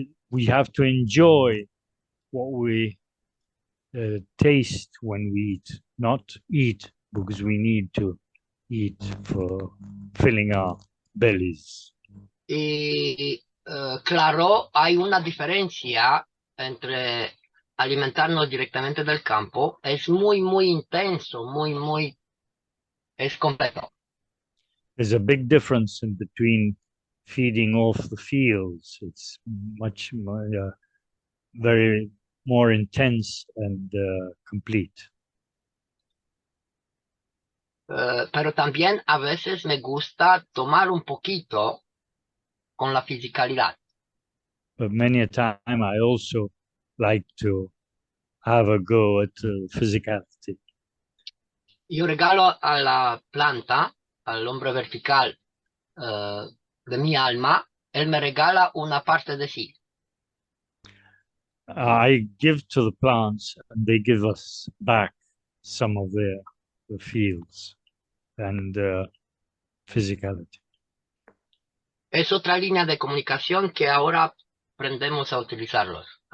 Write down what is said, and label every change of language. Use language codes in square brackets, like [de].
[en] We have to enjoy what we taste when we eat, not eat because we need to eat for filling our bellies. [es] Y claro, hay una diferencia entre alimentarnos directamente del campo. Es muy intenso, es completo. [en] There's a big difference in between feeding off the fields. It's much more, very more intense and complete. [es] Pero también a veces me gusta tomar un poquito con la fisicalidad. [en] But many a time I also like to have a go at physicality. [es] Yo regalo a la planta, al hombre vertical de mi alma, él me regala una parte de sí. [en] I give to the plants and they give us back some of their fields and physicality. [es] Es otra línea de comunicación que ahora aprendemos a utilizarla.